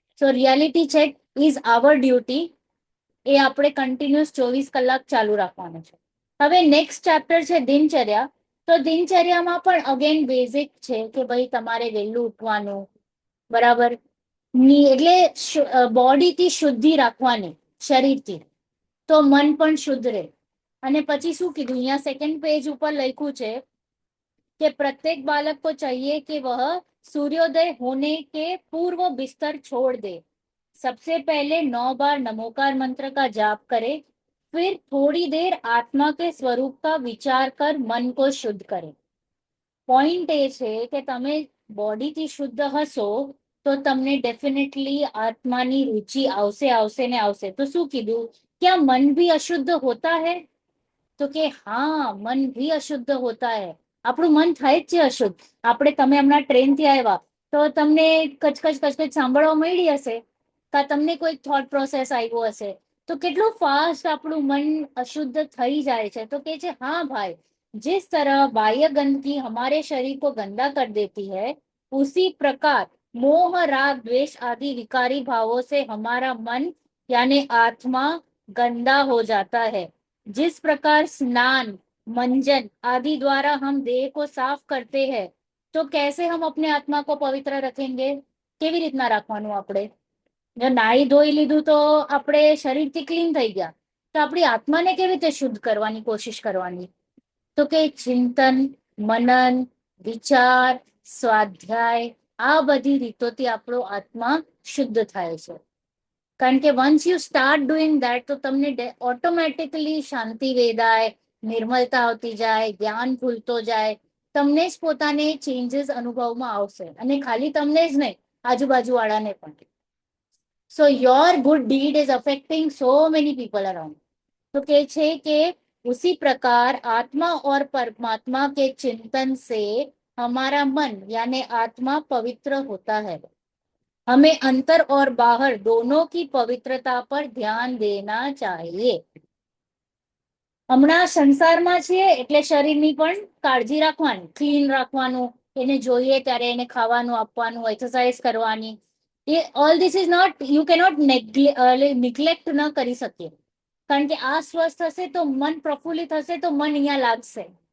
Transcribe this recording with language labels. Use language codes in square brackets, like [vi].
[en] So reality check is our duty. [gu] એ આપણે continuous 24 કલાક ચાલુ રાખવાનું છે. હવે નેક્સ્ટ ચેપ્ટર છે દિનચર્યા. તો દિનચર્યામાં પણ અગેન બેઝિક છે કે ભાઈ તમારે વહેલું ઉઠવાનું, બરાબર? એટલે બોડીથી શુદ્ધિ રાખવાની, શરીરથી, તો મન પણ શુદ્ધ રહે. અને પછી શું કીધું અહીંયા સેકન્ડ પેજ ઉપર લખ્યું છે [hi] कि प्रत्येक बालक को चाहिए कि वह सूर्योदय होने के पूर्व बिस्तर छोड़ दे, सबसे पहले 9 बार नमोकार मंत्र का जाप करे, फिर थोड़ी देर आत्मा के स्वरूप का विचार कर मन को शुद्ध करे. [gu] પોઈન્ટ એ છે કે તમે બોડીથી શુદ્ધ હશો તો તમને ડેફિનેટલી આત્માની રુચિ આવશે આવશે ને આવશે. તો શું કીધું? [hi] क्या मन भी अशुद्ध होता है? [gu] તો કે હા, [hi] મન ભી અશુદ્ધ હોતા હૈ. [gu] આપણું મન થાય જ છે અશુદ્ધ. તમે હમણાં ટ્રેનથી આવ્યા તો તમને કચકચ કચકચ સાંભળવા મળી હશે, કા તમને કોઈ થોટ પ્રોસેસ આવ્યો હશે, તો કેટલું ફાસ્ટ આપણું મન અશુદ્ધ થઈ જાય છે. તો કે છે હા ભાઈ, [hi] जिस तरह बाह्य गंदगी हमारे शरीर को गंदा कर देती है, उसी प्रकार मोह राग द्वेष आदि विकारी भावों से हमारा मन यानी आत्मा गंदा हो जाता है। जिस प्रकार स्नान मंजन आदि द्वारा हम देह को साफ करते हैं, तो कैसे हम अपने आत्मा को पवित्र रखेंगे? [gu] કેવી રીતના રાખવાનું આપણે? જો નાહી ધોઈ લીધું તો આપણે શરીરથી ક્લીન થઈ ગયા, તો આપણી આત્માને કેવી રીતે શુદ્ધ કરવાની કોશિશ કરવાની? તો કે ચિંતન, મનન, વિચાર, સ્વાધ્યાય, આ બધી રીતોથી આપણો આત્મા શુદ્ધ થાય છે. કારણ કે [en] once you start doing that, [gu] તો તમને ઓટોમેટિકલી શાંતિ વેદાય, નિર્મલતા આવતી જાય, જ્ઞાન ખુલતો જાય, તમને જ પોતાને ચેન્જીસ અનુભવમાં આવશે, અને ખાલી તમને જ નહીં, આજુબાજુ વાળાને પણ. [en] So your good deed is affecting so many people around. [gu] तो कहे छे [hi] कि उसी प्रकार आत्मा और परमात्मा के चिंतन से हमारा मन यानी आत्मा पवित्र होता है. हमें अंतर और बाहर दोनों की पवित्रता पर ध्यान देना चाहिए. [gu] હમણાં સંસારમાં છીએ એટલે શરીરની પણ કાળજી રાખવાની, ક્લીન રાખવાનું, એને જોઈએ ત્યારે એને ખાવાનું આપવાનું, એક્સરસાઇઝ કરવાની. [en] એ all this is not, you cannot neglect [gu] ન કરી શકીએ. કારણ કે આ સ્વસ્થ હશે તો મન પ્રફુલ્લિત હશે, તો મન અહીંયા લાગશે.